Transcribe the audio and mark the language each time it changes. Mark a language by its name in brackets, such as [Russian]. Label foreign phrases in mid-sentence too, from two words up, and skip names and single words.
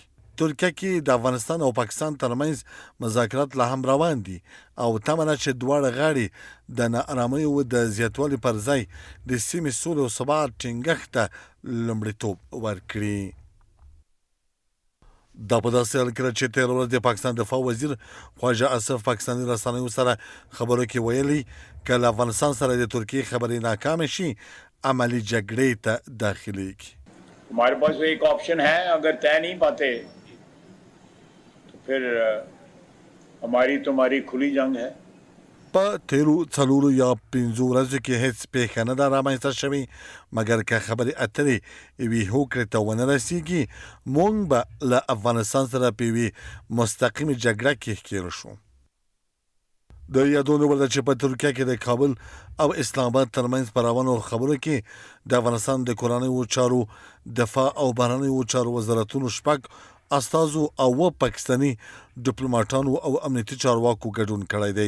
[Pashto] ترکیه کې د افغانستان او پاکستان ترمنځ مذاکرات لا هم روان دي او تمه ده چې دواړه غاړې د ناارامیو د زیاتوالي پر ځای د سیمې سولې او ثبات ټینګښت ته لومړیتوب ورکړي. دا په داسې حال کې چې تېره ورځ د پاکستان دفاع وزیر خواجه اصف پاکستاني رسنیو سره خبرو کې ویلي که له افغانستان سره د ترکیې خبرې ناکامې شي عملی جګړې ته داخلېږي. [Urdu] ہمارے پاس تو ایک آپشن ہے، اگر طے نہیں پاتے تو پھر ہماری تمہاری کھلی جنگ ہے. [Pashto] په تیرو 4 یا 5 ورځو کې هیڅ پیښه نه ده رامنځته شوې مګر که خبرې اترې یوې هوکړې ته ونه رسېږي موږ به له افغانستان سره په یوې مستقیمې جګړه کې ښکېل شو. د یادونې وړ ده چې په ترکیه کې د کابل او اسلام آباد ترمنځ په روانو خبرو کې د افغانستان د کورنیو چارو دفاع او بهرنیو چارو وزارتونو 6 استازو او پاکستاني ډیپلوماټانو او امنیتي چارواکو ګډون کړی دی.